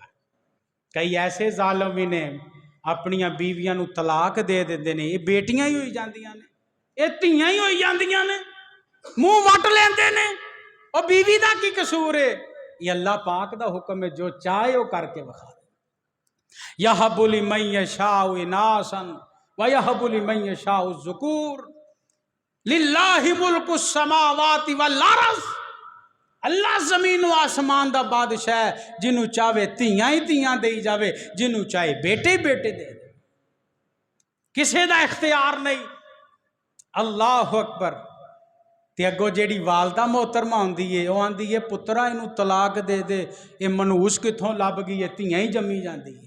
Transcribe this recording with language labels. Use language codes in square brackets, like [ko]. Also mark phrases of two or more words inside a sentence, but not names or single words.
[pa] کئی ایسے ظالم بھی نے اپنیاں بیویاں نوں طلاق دے دیندے نے، یہ بیٹیاں ہی ہوئی جاندیاں نے، یہ دھیاں ہی ہوئی جاندیاں نے، منہ وٹ لیندے نے، اور بیوی دا کی قصور ہے? یہ اللہ پاک دا حکم ہے، جو چاہے وہ کرکے وکھا. [ar] يهب لمن يشاء إناثا ويهب لمن يشاء الذكور لله ملك السماوات والأرض. [pa] اللہ زمین و آسمان دا بادشاہ، جنہوں چاہے دھیاں ہی دھیاں دے جاوے، جنہوں چاہے بیٹے ہی بیٹے دے دے، کسی دا اختیار نہیں. [ar] الله أكبر. [pa] تے اگوں جیڑی والدہ محترمہ ہوندی ہے، وہ آندی ہے پترا اینوں طلاق دے دے، یہ منحوس کتھوں لبھ گئی ہے، دھیاں ہی جمی جاتی ہے.